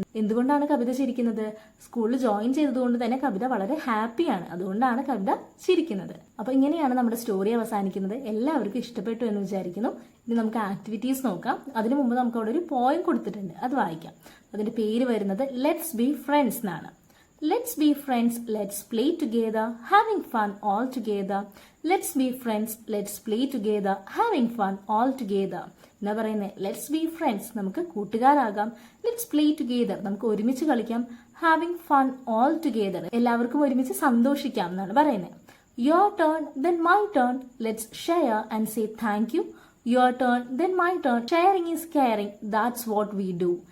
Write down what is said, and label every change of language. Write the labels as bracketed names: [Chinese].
[Malayalam] എന്തുകൊണ്ടാണ് കവിത ചിരിക്കുന്നത്? സ്കൂളിൽ ജോയിൻ ചെയ്തതുകൊണ്ട് തന്നെ കവിത വളരെ ഹാപ്പിയാണ്. അതുകൊണ്ടാണ് കവിത ചിരിക്കുന്നത്. അപ്പൊ ഇങ്ങനെയാണ് നമ്മുടെ സ്റ്റോറി അവസാനിക്കുന്നത്. എല്ലാവർക്കും ഇഷ്ടപ്പെട്ടു എന്ന് വിചാരിക്കുന്നു. ഇനി നമുക്ക് ആക്ടിവിറ്റീസ് നോക്കാം. അതിനു മുമ്പ് നമുക്ക് അവിടെ ഒരു പോയം കൊടുത്തിട്ടുണ്ട്, അത് വായിക്കാം. അതിന്റെ പേര് വരുന്നത് ലെറ്റ്സ് ബി ഫ്രണ്ട്സ് എന്നാണ്. [English] Let's be friends, let's play together, having fun all together. Let's be friends, let's play together, having fun all together. [Malayalam] എന്താ പറയുന്നത്? [English] let's be friends, [Malayalam] നമുക്ക് കൂട്ടുകാരാകാം. [English] let's play together, [Malayalam] നമുക്ക് ഒരുമിച്ച് കളിക്കാം. [English] having fun all together, [Malayalam] എല്ലാവർക്കും ഒരുമിച്ച് സന്തോഷിക്കാം എന്നാണ് പറയുന്നത്. [English] Your turn then my turn, let's share and say thank you. Your turn then my turn, sharing is caring, that's what we do.